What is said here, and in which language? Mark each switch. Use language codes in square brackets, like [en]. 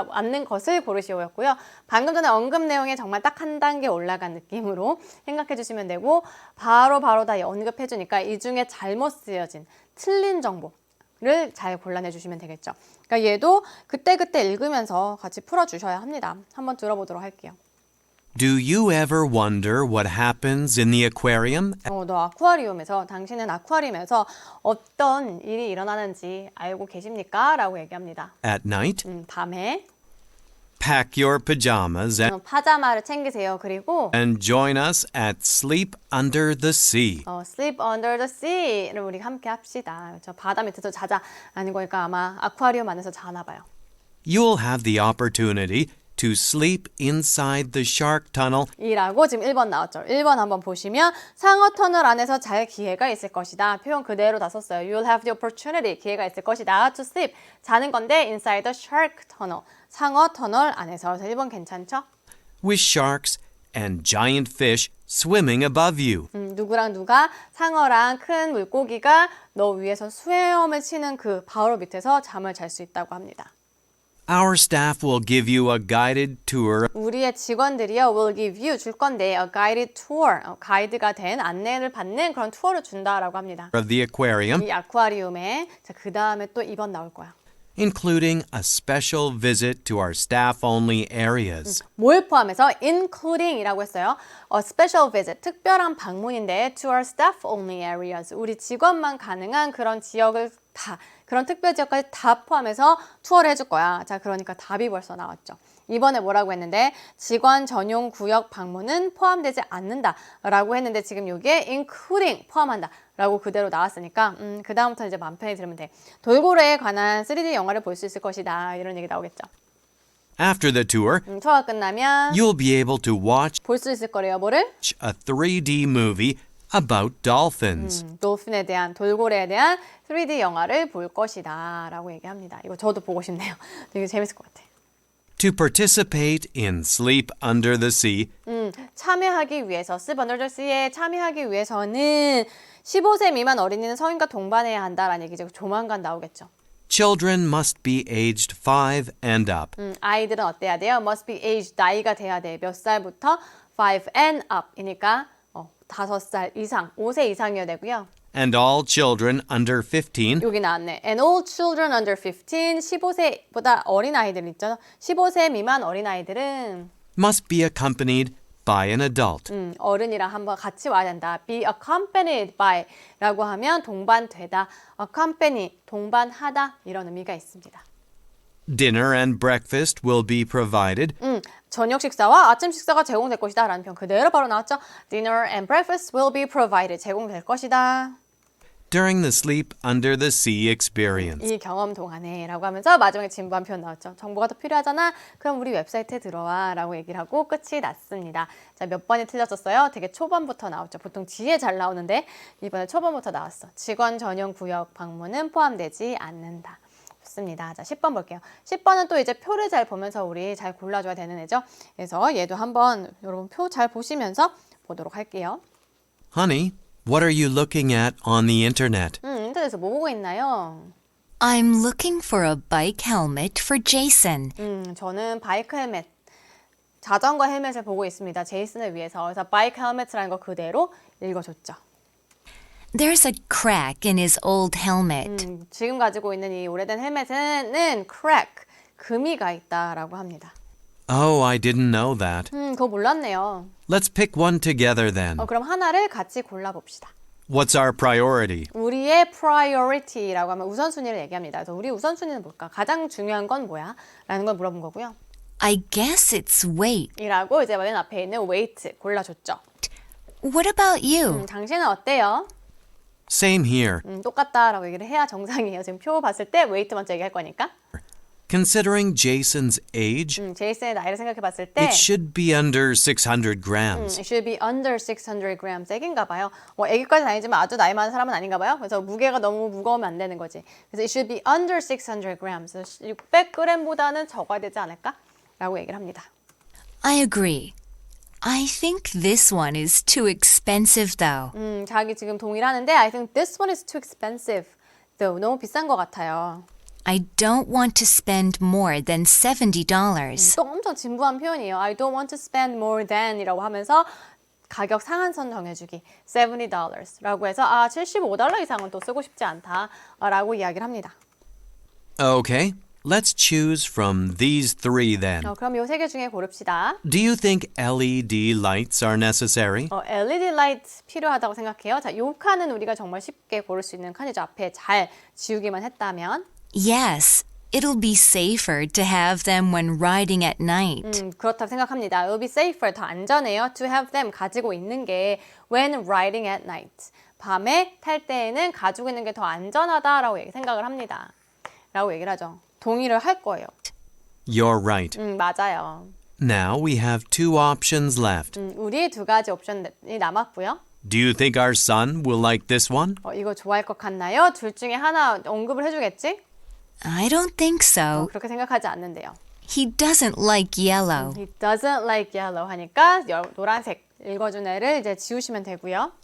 [ko] 않는 것을 고르시오였고요. 방금 전에 언급 내용에 정말 딱 한 단계 올라간 느낌으로 생각해 주시면 되고 바로 다 언급해 주니까 이 중에 잘못 쓰여진 틀린 정보 를 잘 골라내 주시면 되겠죠. 그러니까 얘도 그때그때 읽으면서 같이 풀어주셔야 합니다. 한번 들어보도록 할게요. [en] Do you ever wonder what happens in the aquarium? [ko] 너 아쿠아리움에서 당신은 아쿠아리움에서 어떤 일이 일어나는지 알고 계십니까? 라고 얘기합니다. [en] At night? [ko] 밤에 [en] Pack your pajamas [ko] 파자마를 챙기세요. 그리고 [en] and join us at Sleep Under the Sea. [ko] Sleep under the sea를 우리 함께 합시다. 저 바다 밑에서 자자. 아닌 거니까 아마 아쿠아리움 안에서 자나 봐요. [en] You'll have the opportunity to sleep inside the shark tunnel [ko] 이라고 지금 1번 나왔죠. 1번 한번 보시면 상어 터널 안에서 잘 기회가 있을 것이다. 표현 그대로 다 썼어요. [en] You'll have the opportunity. [ko] 기회가 있을 것이다. [en] To sleep. [ko] 자는 건데 [en] inside the shark tunnel. [ko] 상어 터널 안에서. 그래서 1번 괜찮죠? [en] with sharks and giant fish swimming above you. [ko] 누구랑 누가 상어랑 큰 물고기가 너 위에서 수염을 치는 그 바로 밑에서 잠을 잘 수 있다고 합니다. [en] Our staff will give you a guided tour [ko] 우리의 직원들이요 [en] will give you [ko] 줄 건데 [en] a guided tour [ko] 가이드가 된 안내를 받는 그런 투어를 준다라고 합니다. [en] of the aquarium, [ko] 이 아쿠아리움에 그 다음에 또 2번 나올 거야. [en] including a special visit to our staff-only areas. [ko] 뭘 포함해서 including이라고 했어요. [en] A special visit, [ko] 특별한 방문인데 [en] to our staff-only areas, [ko] 우리 직원만 가능한 그런 지역을 다, 그런 특별 지역까지 다 포함해서 투어를 해줄 거야. 자, 그러니까 답이 벌써 나왔죠. 이번에 뭐라고 했는데 직원 전용 구역 방문은 포함되지 않는다 라고 했는데 지금 여기에 including 포함한다 라고 그대로 나왔으니까 그 다음부터 이제 마음 편히 들으면 돼. 돌고래에 관한 3D 영화를 볼 수 있을 것이다 이런 얘기 나오겠죠. [en] After the tour, [ko] 투어가 끝나면 [en] you'll be able to watch [ko] 볼 수 있을 거래요. 뭐를? [en] a 3D movie about dolphins. [ko] 돌핀에 대한, 돌고래에 대한 3D 영화를 볼 것이다 라고 얘기합니다. 이거 저도 보고 싶네요. 되게 재밌을 것 같아요. [en] To participate in Sleep Under the Sea, [ko] 참여하기 위해서 Sleep Under the Sea에 참여하기 위해서는 15세 미만 어린이는 성인과 동반해야 한다라는 얘기죠. 조만간 나오겠죠. [en] Children must be aged 5 and up. [ko] 아이들은 어때야 돼요? [en] Must be aged, [ko] 나이가 돼야 돼. 몇 살부터? [en] 5 and up [ko] 이니까 5살 이상, 5세 이상이어야 되고요. [en] And all children under 15 [ko] 여기 나왔네. [en] And all children under 15, [ko] 15세보다 어린 아이들 있죠. 15세 미만 어린 아이들은 [en] must be accompanied by an adult. [ko] 어른이랑 한번 같이 와야 된다. [en] Be accompanied by [ko] 라고 하면 동반되다. accompany, 동반하다 이런 의미가 있습니다. [en] Dinner and breakfast will be provided. [ko] 저녁 식사와 아침 식사가 제공될 것이다 라는 표현 그대로 바로 나왔죠. [en] Dinner and breakfast will be provided. [ko] 제공될 것이다. [en] During the sleep under the sea experience. [ko] 이 경험 동안에 라고 하면서 마지막에 진부한 표현 나왔죠. 정보가 더 필요하잖아. 그럼 우리 웹사이트에 들어와 라고 얘기를 하고 끝이 났습니다. 자, 몇 번이 틀렸었어요? 되게 초반부터 나왔죠. 보통 뒤에 잘 나오는데 이번에 초반부터 나왔어. 직원 전용 구역 방문은 포함되지 않는다. 좋습니다. 자, 10번 볼게요. 10번은 또 이제 표를 잘 보면서 우리 잘 골라줘야 되는 애죠. 그래서 얘도 한번 여러분 표 잘 보시면서 보도록 할게요. [en] Honey, what are you looking at on the internet? [ko] 인터넷에서 뭐 보고 있나요? [en] I'm looking for a bike helmet for Jason. [ko] 저는 바이크 헬멧, 자전거 헬멧을 보고 있습니다. 제이슨을 위해서. 그래서 바이크 헬멧이라는 거 그대로 읽어줬죠. [en] There's a crack in his old helmet. [ko] 지금 가지고 있는 이 오래된 헬멧은 crack, 금이가 있다라고 합니다. [en] Oh, I didn't know that. [ko] 그거 몰랐네요. [en] Let's pick one together then. [ko] 그럼 하나를 같이 골라봅시다. [en] What's our priority? [ko] 우리의 priority라고 하면 우선순위를 얘기합니다. 그래서 우리 우선순위는 뭘까? 가장 중요한 건 뭐야? 라는 걸 물어본 거고요. [en] I guess it's weight. [ko] 이라고 이제 맨 앞에 있는 weight 골라줬죠. [en] What about you? [ko] 당신은 어때요? [en] Same here. [ko] 똑같다라고 얘기를 해야 정상이에요. 지금 표 봤을 때 weight 먼저 얘기할 거니까. [en] Considering Jason's age, [ko] 제이슨의 나이를 생각해 봤을 때 [en] it should be under 600 grams. It should be under 600 grams. [ko] 애기인가 봐요. 애기까지는 아니지만 아주 나이 많은 사람은 아닌가 봐요. 그래서 무게가 너무 무거우면 안 되는 거지. 그래서 [en] it should be under 600 grams. [ko] 600g보다는 적어야 되지 않을까? 라고 얘기를 합니다. [en] I agree. I think this one is too expensive though. [ko] 자기 지금 동의를 하는데 [en] I think this one is too expensive. though. [ko] 너무 비싼 것 같아요. [en] I don't want to spend more than $70. [ko] 또 엄청 진부한 표현이에요. [en] I don't want to spend more than [ko] 이라고 하면서 가격 상한선 정해주기 $70라고 해서 $75 이상은 또 쓰고 싶지 않다라고 이야기를 합니다. [en] Okay, let's choose from these three then. [ko] 그럼 이 세 개 중에 고릅시다. [en] Do you think LED lights are necessary? [ko] LED 라이트 필요하다고 생각해요. 자, 이 칸은 우리가 정말 쉽게 고를 수 있는 칸이죠. 앞에 잘 지우기만 했다면. [en] Yes, it'll be safer to have them when riding at night. [ko] 그렇다고 생각합니다. [en] It'll be safer, [ko] 더 안전해요. [en] To have them, [ko] 가지고 있는 게 [en] when riding at night. [ko] 밤에 탈 때에는 가지고 있는 게 더 안전하다라고 생각을 합니다. 라고 얘기를 하죠. 동의를 할 거예요. [en] You're right. [ko] 맞아요. [en] Now we have two options left. [ko] 우리 두 가지 옵션이 남았고요. [en] Do you think our son will like this one? [ko] 이거 좋아할 것 같나요? 둘 중에 하나 언급을 해주겠지? [en] I don't think so. [ko] 그렇게 생각하지 않는데요. [en] He doesn't like yellow. He doesn't like yellow [ko] 하니까 노란색 읽어준 애를 이제 지우시면 되고요.